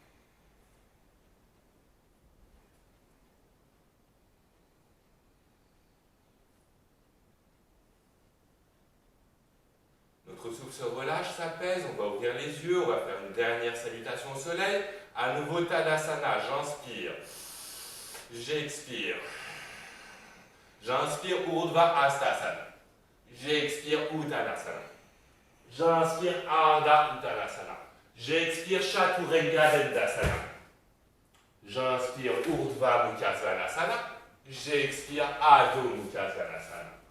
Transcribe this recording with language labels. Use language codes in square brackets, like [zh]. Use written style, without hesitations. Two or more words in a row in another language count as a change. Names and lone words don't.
[fr] Notre souffle se relâche, s'apaise, on va ouvrir les yeux, on va faire une dernière salutation au soleil. À nouveau Tadasana, j'inspire. J'expire. J'inspire Urdhva Hastasana. J'expire Uttanasana. J'inspire Ardha Uttanasana. J'expire Chaturanga Dendasana. J'inspire Urdhva Mukha Svanasana. J'expire Adho Mukha Svanasana.